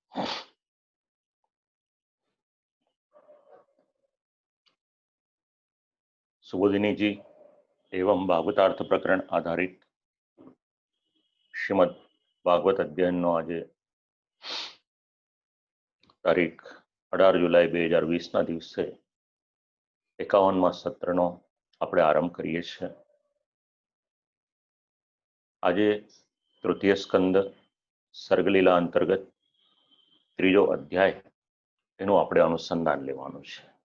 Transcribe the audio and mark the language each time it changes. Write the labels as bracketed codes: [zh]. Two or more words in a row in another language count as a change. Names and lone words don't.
[gu] સુબોધિની જી એવં ભાગવતાર્થ પ્રકરણ આધારિત શ્રીમદ ભાગવત અધ્યયન આજ તારીખ 18 જુલાઈ 2020 દિવસે 51માં સત્રનો આપણે આરંભ કરીએ છીએ। આજે તૃતીય સ્કંદ સર્ગલીલા અંતર્ગત ત્રીજો અધ્યાય એનું આપણે અનુસંધાન લેવાનું છે।